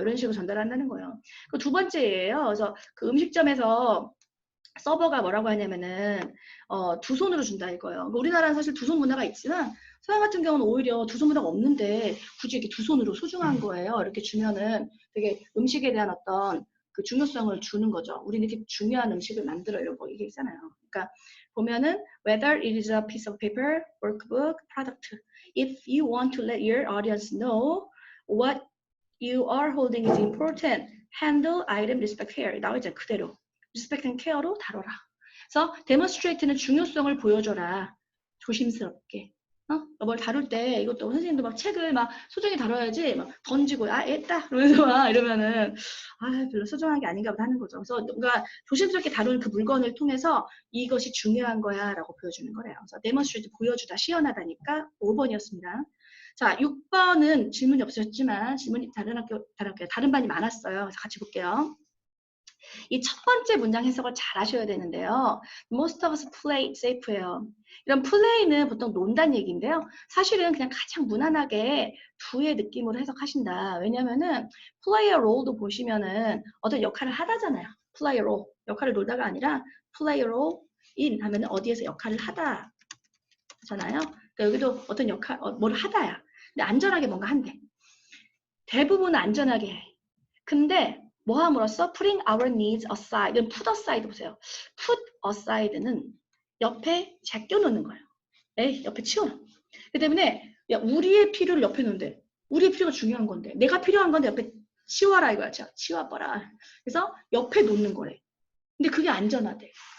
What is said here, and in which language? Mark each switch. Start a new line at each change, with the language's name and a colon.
Korean: 이런 식으로 전달한다는 거예요. 그 두 번째예요. 그래서 그 음식점에서 서버가 뭐라고 하냐면은 두 손으로 준다 이거예요. 우리나라는 사실 두 손 문화가 있지만 서양 같은 경우는 오히려 두 손 문화가 없는데 굳이 이렇게 두 손으로 소중한 거예요. 이렇게 주면은 되게 음식에 대한 어떤 그 중요성을 주는 거죠. 우리는 이렇게 중요한 음식을 만들어려고 이게 있잖아요. 그러니까 보면은
English: whether it is a piece of paper, workbook, product, if you want to let your audience know what you are holding is important, handle item respect care.
Korean: 나오죠 그대로.
English: respect and care로
Korean: 다뤄라. 그래서 demonstrate는 중요성을 보여줘라. 조심스럽게. 뭘 다룰 때 이것도 선생님도 막 책을 막 소중히 다뤄야지 막 던지고 했다 그러면서 막 이러면은 별로 소중한 게 아닌가 보다 하는 거죠. 그래서 뭔가 조심스럽게 다루는 그 물건을 통해서 이것이 중요한 거야 라고 보여주는 거래요. 그래서 demonstrate 보여주다 시원하다니까 5번이었습니다. 자, 6번은 질문이 없으셨지만 질문이 다른 반이 많았어요. 그래서 같이 볼게요. 이 첫 번째 문장 해석을 잘 하셔야 되는데요.
English: Most of us play safe예요.
Korean: 이런 play는 보통 논다는 얘기인데요. 사실은 그냥 가장 무난하게 두의 느낌으로 해석하신다. 왜냐면은
English: play a role
Korean: 도 보시면은 어떤 역할을 하다잖아요.
English: play a role.
Korean: 역할을 놀다가 아니라
English: play a role in
Korean: 하면은 어디에서 역할을 하다 잖아요. 그러니까 여기도 어떤 뭘 하다야. 근데 안전하게 뭔가 한대. 대부분은 안전하게 해. 근데 뭐 함으로써
English: putting our needs aside, 이건 put aside
Korean: 보세요. put aside는 옆에 제껴놓는 거예요. 옆에 치워놔. 그 때문에 야, 우리의 필요를 옆에 놓는데 우리의 필요가 중요한 건데 내가 필요한 건데 옆에 치워라 이거야. 치워버라. 그래서 옆에 놓는 거래. 근데 그게 안전하대.